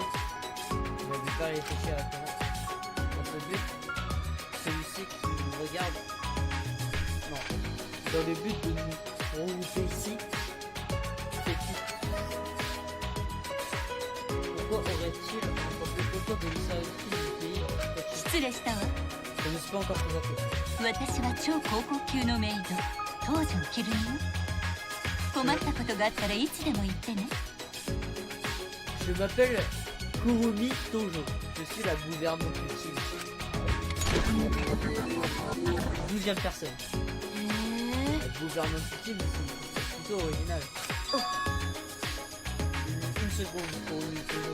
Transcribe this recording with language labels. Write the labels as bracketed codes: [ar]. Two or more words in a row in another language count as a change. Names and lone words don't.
[fr] Je n'avais pas réfléchi à la fin. Notre but, celui-ci qui nous regarde. Non. Dans le but de nous remonter ici. Pourquoi aurait-il emporté autant de mystérieuses du pays? [ja] 失礼したわ。 [fr] Je ne me suis pas encore présenté. [ja] 私は超高校級のメイド東條キルネよ。困ったことがあったらいつでも言ってね。 [fr] Je m'appelle Kurumi Tojo. Je suis la gouvernante utile. 12e personne. La gouvernante utile, c'est plutôt original. Une seconde, Kurumi Tojo.